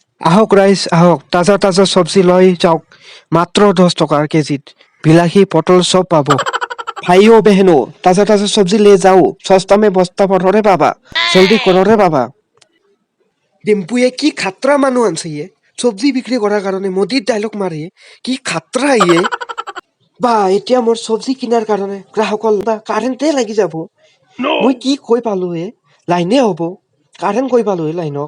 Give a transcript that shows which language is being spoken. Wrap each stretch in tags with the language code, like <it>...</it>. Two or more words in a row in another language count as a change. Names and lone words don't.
<as>আহক ৰাইজ আহক, তাজা তাজা চব্জি লৈ যাওক, মাত্ৰ 10 টকাৰ কেজিত। বিলাহী পটল সব পাব।</as> <hi>भाइयों बहनों, ताजा ताजा सब्जी ले जाओ, सस्ता में बस्ता पठरे बाबा, जल्दी करो रे बाबा।</hi> <as>ডিম্পুয়ে কি খাতৰা মানুহ আনছে ইয়ে, চব্জি বিক্ৰী কৰাৰ কাৰণে মোদীৰ ডাইলগ মাৰি কি খাতৰা ইয়ে। বা এতিয়া মোৰ চব্জি কিনাৰ কাৰণে গ্ৰাহকৰ বা কাৰেণ্টে লাগি যাব। মই কি কৈ পালো হে, লাইনে হ'ব, কাৰেণ্ট কৈ পালো হে লাইনক।</as>